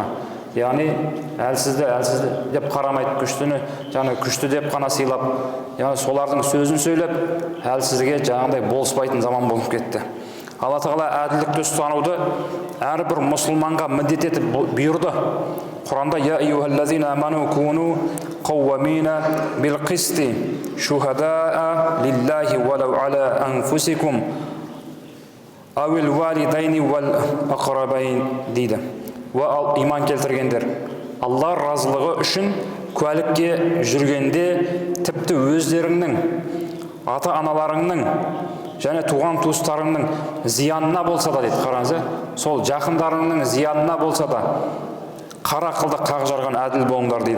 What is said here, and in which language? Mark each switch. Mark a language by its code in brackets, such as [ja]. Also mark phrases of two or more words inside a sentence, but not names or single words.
[kk] Яғни әлсізді деп қарамайды, күштіні жаңа күшті деп қана сыйлап, яғни солардың сөзін сөйлеп, әлсізге жаңағыдай болыспайтын заман болып кетті. Алла Тағала әділдікті ұстануды әрбір мұсылманға міндет етіп бұйырды. [ar] Құранда يا أيها الذين آمنوا كونوا قوامين بالقسط شهداء لله ولو على أنفسكم أو الوالدين والأقربين дейді. [kk] Иман келтіргендер, Алла разылығы үшін куәлікке жүргенде тіпті өздеріңнің, ата-аналарыңның және туған туыстарыңның зиянына болса да дейді. Қараңыз, сол жақындарыңның зиянына болса да қара қылды қақ жарған әділ болыңдар дейді.